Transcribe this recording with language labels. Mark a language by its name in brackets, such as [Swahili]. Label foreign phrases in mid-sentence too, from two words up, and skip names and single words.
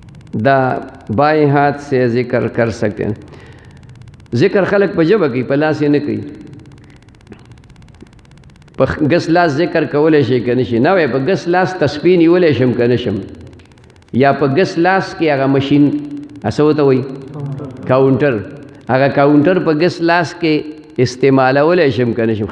[Urdu] دا بائیں ہاتھ سے ذکر کر سکتے ہیں. [Pashto] ذکر خلق په ژبه کوي، په لاس یې نه کوي. په ګس لاس ذکر کولی شي که نه شي؟ نه وایي په ګس لاس تسبیح نیولی شم که نه شم، یا په ګس لاس کې هغه مشین څه ورته وایي کاونټر، هغه کاونټر په ګس لاس کې استعمالولی شم که نه شم؟